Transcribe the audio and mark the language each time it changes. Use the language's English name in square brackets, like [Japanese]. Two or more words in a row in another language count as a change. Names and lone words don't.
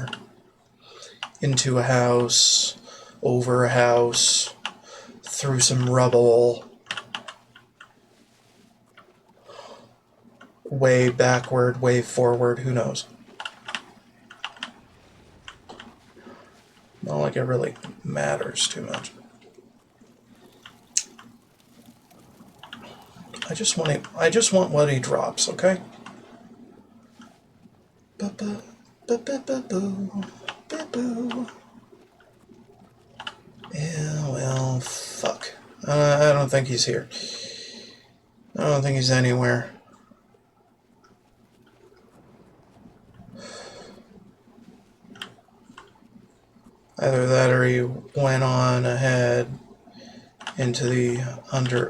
[English] Into a house, over a house, through some rubble, way backward, way forward, who knows? Not like it really matters too much. I just want what he drops, okay? Ba-ba, ba-ba-ba-boo, ba-boo. I don't think he's here. I don't think he's anywhere. Either that or he went on ahead into the under...